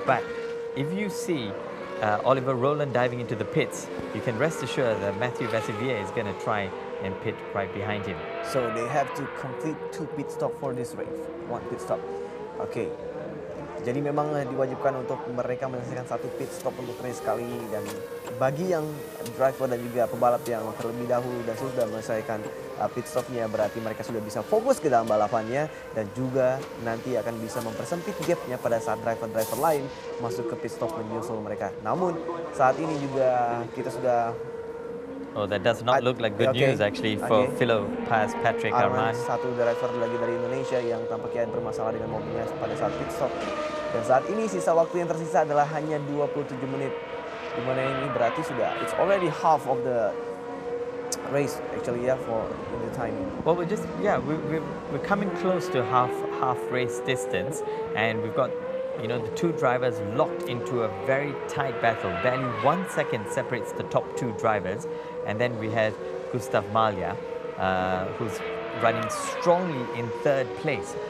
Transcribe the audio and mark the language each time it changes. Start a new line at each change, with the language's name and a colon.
English: But if you see Oliver Roland diving into the pits, you can rest assured that Matthew Vasiliev is going to try and pit right behind him. So they have to complete 2 pit stops for this race. 1 pit stop. Okay.
Indonesian: Jadi memang diwajibkan untuk mereka menyelesaikan satu pit stop untuk race kali ini. Dan bagi yang driver dan juga pebalap yang terlebih dahulu dan sudah menyelesaikan pit stopnya, berarti mereka sudah bisa fokus ke dalam balapannya dan juga nanti akan bisa mempersempit gapnya pada saat driver-driver lain masuk ke pit stop menyusul mereka. Namun saat ini juga kita sudah
English: Oh, that does not look like good news actually for Philo Patrick Arman.
Indonesian: Satu driver lagi dari Indonesia yang tampaknya bermasalah dengan mobilnya pada saat pit stop. Dan saat ini sisa waktu yang tersisa adalah hanya 27 menit. Dimana ini berarti sudah,
English: it's already half of the race actually for in the timing. Well, we're coming close to half race distance, and we've got the two drivers locked into a very tight battle. Barely 1 second separates the top two drivers. And then we had Gustav Malja, who's running strongly in third place.